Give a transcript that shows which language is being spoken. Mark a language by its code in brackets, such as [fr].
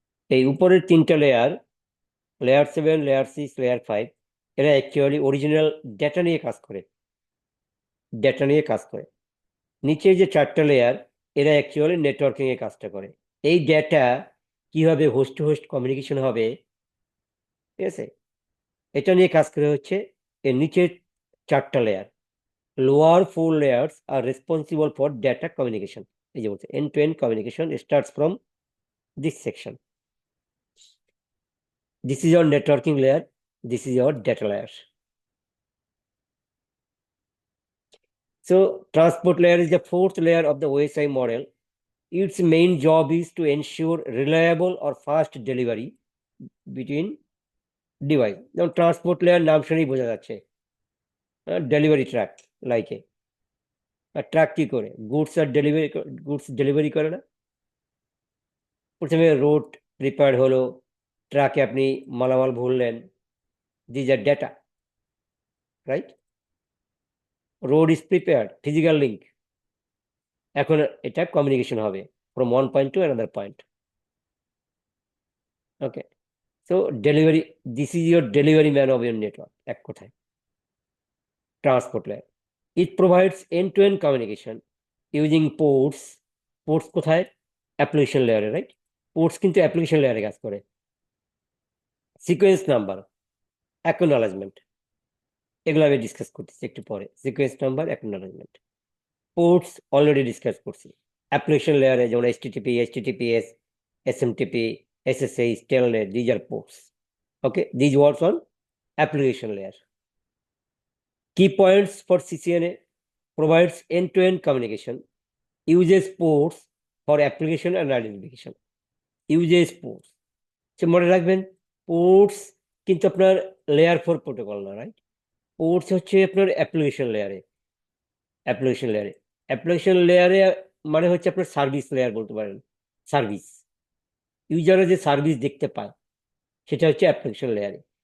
[bn] এই উপরের তিনটা লেয়ার, লেয়ার 7, লেয়ার 6, লেয়ার 5, এরা অ্যাকচুয়ালি অরিজিনাল ডেটা নিয়ে কাজ করে, ডেটা নিয়ে কাজ করে। নিচের যে চারটা লেয়ার, এরা অ্যাকচুয়ালি নেটওয়ার্কিং এর কাজটা করে। এই ডেটা কিভাবে হোস্ট টু হোস্ট কমিউনিকেশন হবে, ঠিক আছে, এটা নিয়ে কাজ করে হচ্ছে এর নিচের চারটা layer. [en] Lower 4 layers are responsible for data communication. [bn] এই যে বলছে [en] end to end communication starts from this section. This is your networking layer, this is your data layer. So transport layer is the fourth layer of the OSI model. Its main job is to ensure reliable or fast delivery between device. [bn] যেমন transport layer নাম শুনেই বোঝা যাচ্ছে, delivery track লাইকে। আর track কি করে? Goods delivery করে না? প্রথমে রোড প্রিপেয়ার হলো, ট্রাকে আপনি মালামাল ভরলেন, [en] These are data, right? Road is prepared, physical link. এখন এটা communication হবে from one point to another point. Okay, so delivery, this is your delivery man of your network, এক কথায় transport layer. It provides end to end communication using ports. Ports কোথায়? Application লেয়ারে, right? [bn] Ports কিন্তু application লেয়ারে কাজ করে। Sequence number, acknowledgement, এগুলো আমি ডিসকাস করতেছি একটু পরে। [en] Sequence number, acknowledgement. Ports already discuss করছি। Application লেয়ারে যেমন HTTP, HTTPS, SMTP, SSH, Telnet, these are ports. Okay, these works on application layer. Key points for CCNA: provides end-to-end communication, uses ports for application and identification. Uses ports. [bn] So মনে রাখবেন, ports কিন্তু আপনার layer 4 protocol না, right? Ports হচ্ছে আপনার application লেয়ারে। Application লেয়ারে, application লেয়ারে মানে হচ্ছে আপনার সার্ভিস লেয়ার বলতে পারেন। সার্ভিস, ইউজাররা যে সার্ভিস দেখতে পায় সেটা হচ্ছে অ্যাপ্লিকেশন লেয়ারে।